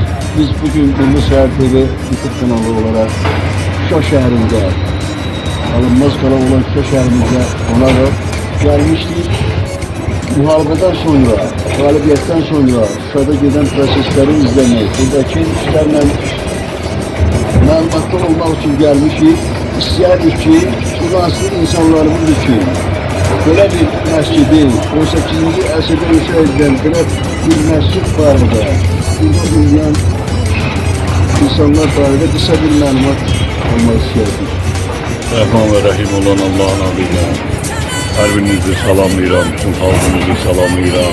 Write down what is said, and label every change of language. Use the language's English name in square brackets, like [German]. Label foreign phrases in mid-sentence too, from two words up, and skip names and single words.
[Turkish] biz bugün Ünlü Səhər TV YouTube kanalı olarak Şuşa şehrinde, alınmaz kalan olan Şuşa şehrimizde olaraq gelmiştik. Muharebeden sonra, galibiyetten sonra Şuşada giden prosesleri izlemek, buradaki işlerle məlumatlı olmak için gelmişik. [Azerbaijani] İstəyərdik ki, Şuşası insanlarımız [Turkish] için böyle bir [Azerbaijani] məscidi 18-ci əsrdə [Turkish] inşa edilen [Azerbaijani] belə bir məscid barədə, burada bulunan insanlar barədə qısa bir məlumat almaq istəyirdik. Rəhman və Rəhim olan Allah'ın adıyla hər birinizi salamlayıram, bütün xalqımızı salamlayıram.